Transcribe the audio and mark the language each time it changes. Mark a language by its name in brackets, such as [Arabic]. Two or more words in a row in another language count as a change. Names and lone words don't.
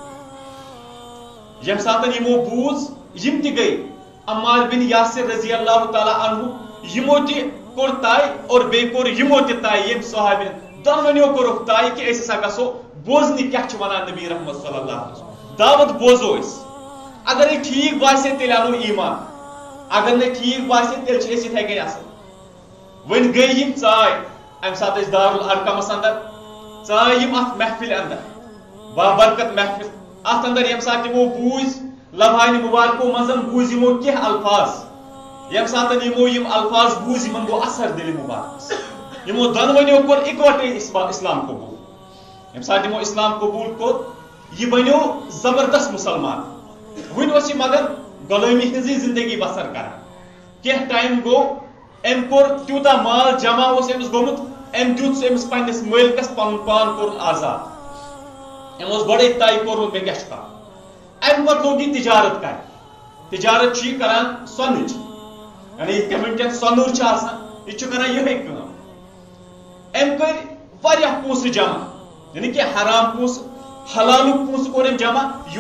[Kashmiri] یم سات یمو بوز یم تہ گئی عمار بن یاسر [Arabic] رضی اللہ تعالی عنہ [Kashmiri] یمو تہ کور تائی اور بے کور یمو تہ تائی یم صحابین دونونیو کورک تائی کہ اس ہسا گژھو بوزنی کیا چھ ونان نبی رحمت [Arabic] صلی اللہ علیہ وسلم [Kashmiri] دعوت بوزو اس اگر یہ ٹھیک باسے تیل انو ایمان اگر نہ ٹھیک باسے تیل چھ اس یتھے گئی اصل ون گئی یم ژاے ام سات اس دار الارقمس اندر ژاے یم ات محفل اندر بابرکت محفل ات اندر یم سات یمو بوز لبھانہ مبارکو منزن بوز یمو کینٛہہ الفاظ یم سات یمو یم الفاظ بوز یمن گو اثر دل مبارکس یمو دونونیو کور اکوٹے اسلام قبول یم سات یمو اسلام قبول کور یہ بنیو زبردست مسلمان ون اس مگر غلامی ہنزی زندگی بسر کران کینٛہہ ٹائم گو ام کور تیوتا مال جمع اس امس گومت ام دیت امس پنس مالکس پن پان کور آزاد ام اس گۄڈے طے کورمت مے کیاہ چھ کرُن ام پتہٕ لوگ یہ تجارت کر تجارت چھ کران سونچ یعنی یتھ کٔنۍ ونکٮ۪ن سۄنور چھ آسان یہ چھ کران یہے کٲم ام کر واریاہ پونسہٕ جمع یعنی کہ حرام پونسہٕ حلالک پونسہٕ کور ام جمع یہ